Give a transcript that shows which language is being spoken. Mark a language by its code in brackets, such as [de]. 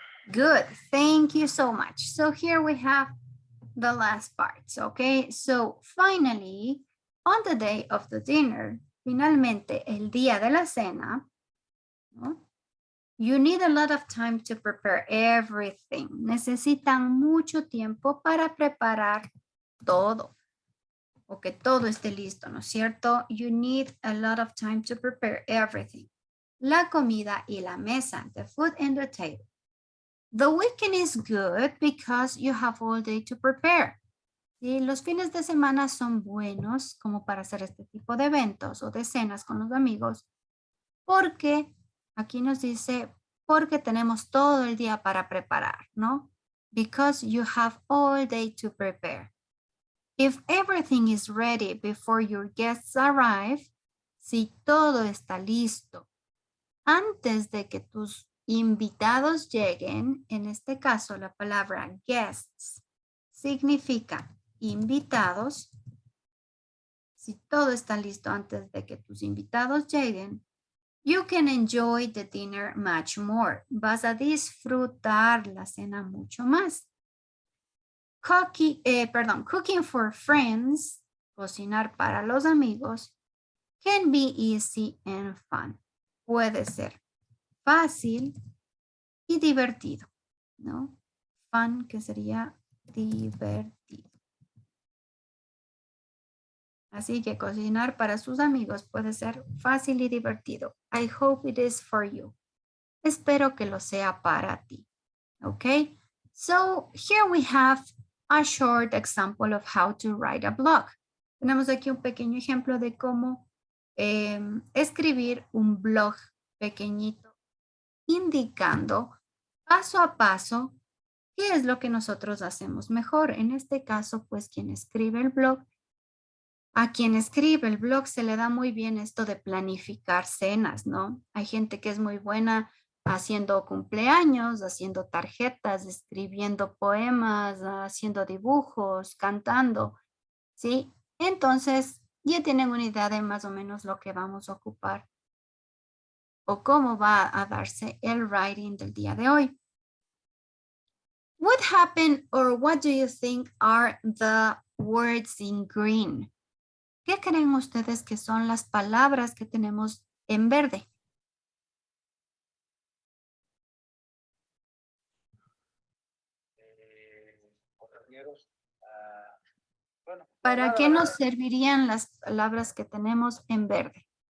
[en] Good, thank you so much. So here we have the last parts, okay? So finally, on the day of the dinner, [es] finalmente el día de la cena, ¿no? [en] You need a lot of time to prepare everything. [es] Necesitan mucho tiempo para preparar todo. O que todo esté listo, ¿no es cierto? [en] You need a lot of time to prepare everything. [es] La comida y la mesa, [en] the food and the table. The weekend is good because you have all day to prepare. [es] ¿Sí? Los fines de semana son buenos como para hacer este tipo de eventos o de cenas con los amigos porque aquí nos dice porque tenemos todo el día para preparar, ¿no? [en] Because you have all day to prepare. If everything is ready before your guests arrive, [es] si todo está listo antes de que tus invitados lleguen, en este caso la palabra guests significa invitados. Si todo está listo antes de que tus invitados lleguen, [en] you can enjoy the dinner much more. [es] Vas a disfrutar la cena mucho más. [en] Cooking for friends, [es] cocinar para los amigos, [en] can be easy and fun. [es] Puede ser fácil y divertido, ¿no? Fun, que sería divertido. Así que cocinar para sus amigos puede ser fácil y divertido. [en] I hope it is for you. [es] Espero que lo sea para ti. [en] Okay? So here we have a short example of how to write a blog. [es] Tenemos aquí un pequeño ejemplo de cómo escribir un blog pequeñito, indicando paso a paso qué es lo que nosotros hacemos mejor. En este caso, pues quien escribe el blog, a quien escribe el blog se le da muy bien esto de planificar cenas, ¿no? Hay gente que es muy buena haciendo cumpleaños, haciendo tarjetas, escribiendo poemas, haciendo dibujos, cantando, ¿sí? Entonces, ya tienen una idea de más o menos lo que vamos a ocupar o cómo va a darse el writing del día de hoy. [en] What happened or what do you think are the words in green? [es] ¿Qué creen ustedes que son las palabras que tenemos en verde? ¿Para qué nos servirían las palabras que tenemos en verde?